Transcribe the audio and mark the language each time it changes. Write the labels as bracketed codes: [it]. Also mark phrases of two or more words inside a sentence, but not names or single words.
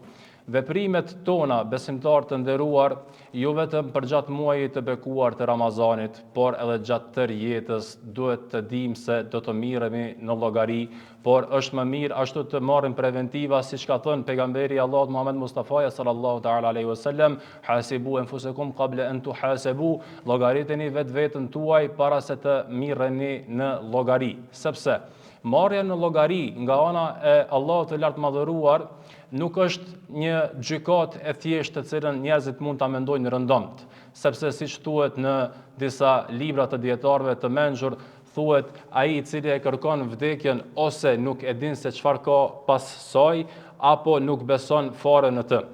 [sq] Veprimet tona, besimtar të nderuar, jo vetëm për gjatë muajit të bekuar të Ramazanit, por edhe gjatë tërë jetës duhet të dimë se do të miremi në llogari, por është më mirë ashtu të marrim preventiva, siç ka thënë pejgamberi Allahut Muhammed Mustafa [ar] صلى الله تعالى عليه وسلم, حاسبوا أنفسكم قبل أن tuhasabu, [sq] llogariteni vetveten tuaj para se të mirreni në llogari, sepse marrja në llogari nga ana e Allahut të lartë madhëruar nuk është një gjykat e thjeshtë të cilën njerëzit mund ta mendojnë rëndomt, sepse siç thuhet në disa libra të dietarëve të mençur, thuhet ai i cili e kërkon vdekjen ose nuk e din se çfarë ka pas saj, apo nuk beson fare në të.